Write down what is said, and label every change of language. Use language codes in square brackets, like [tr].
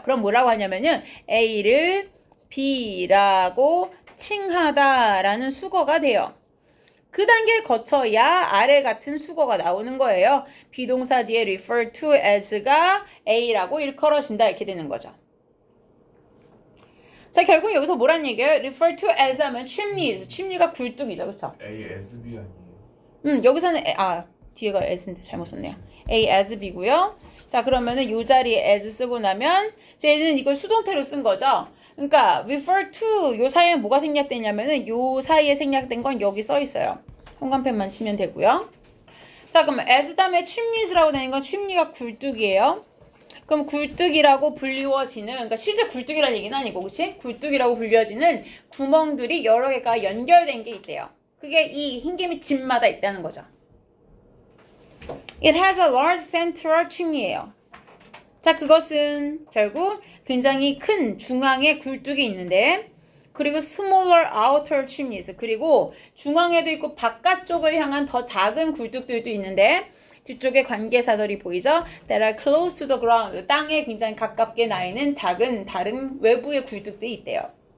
[ko] 그럼 뭐라고 하냐면은 a를 b라고 칭하다라는 수거가 돼요. 그 단계를 거쳐야 아래 같은 수거가 나오는 거예요. 비동사 뒤에 refer to as가 a라고 일컬어진다 이렇게 되는 거죠. 자, 결국 여기서 뭐란 얘기예요? refer to as 하면 chimneys, chimney가 굴뚝이죠. 그쵸? A, S, B 아니에요? 여기서는 뒤에가 as인데 잘못 썼네요. a as b고요. 자, 그러면은 요 자리에 as 쓰고 나면 쟤는 이걸 수동태로 쓴 거죠. 그러니까 refer to 요 사이에 뭐가 생략되냐면은 요 사이에 생략된 건 여기 써 있어요. 형광펜만 치면 되고요. 자, 그럼 as 다음에 chimneys라고 되는 건 chimney가 굴뚝이에요. 그럼 굴뚝이라고 불리워지는, 그러니까 실제 굴뚝이라는 얘기는 아니고, 그치? 굴뚝이라고 불리워지는 구멍들이 여러 개가 연결된 게 있대요. 그게 이 흰개미 집마다 있다는 거죠. [en] It has a large central chimney예요. [ko] 자, 그것은 결국 굉장히 큰 중앙에 굴뚝이 있는데, 그리고 [en] smaller outer chimneys, [ko] 그리고 중앙에도 있고 바깥쪽을 향한 더 작은 굴뚝들도 있는데, 뒤쪽에 관계사절이 보이죠? [en] That are close to the ground, [ko] 땅에 굉장히 가깝게 나 있는 작은 다른 외부의 굴뚝들이 있대요.